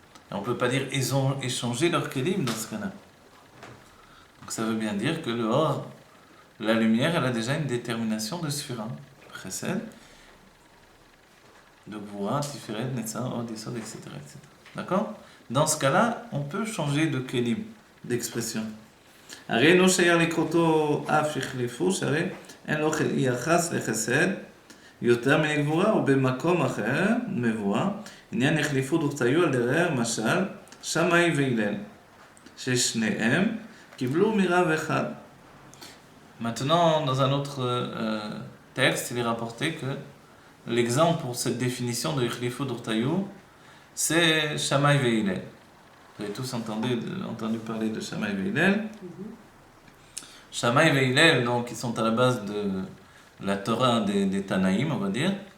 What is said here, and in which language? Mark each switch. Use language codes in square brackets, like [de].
[fr] Et on peut pas dire ils ont échangé leur kelim dans ce cas-là. Donc ça veut bien dire que le or, la lumière, elle a déjà une détermination de sphira, chesed, de gvura, tiferet, netzar, od, yesod, etc., etc. D'accord? Dans ce cas-là, on peut changer de kelim, d'expression. [he] הרי אינו שייך לקרותו אף שהחליפו, שהרי אין לו יחס לחסד יותר מן גבורה, ובמקום אחר, מבואר, עניין החליפו דורתיו על דרך משל שמאי והלל, ששניהם קיבלו מרב אחד. [fr] Maintenant, dans un autre texte, il est rapporté que l'exemple pour cette définition de Ichlifu Durtayu, c'est Shammai ve'Hillel. Vous avez tous entendu parler de Shammai ve'Hillel. Shammai ve'Hillel, donc, ils sont à la base de la Torah des Tanaïm, on va dire.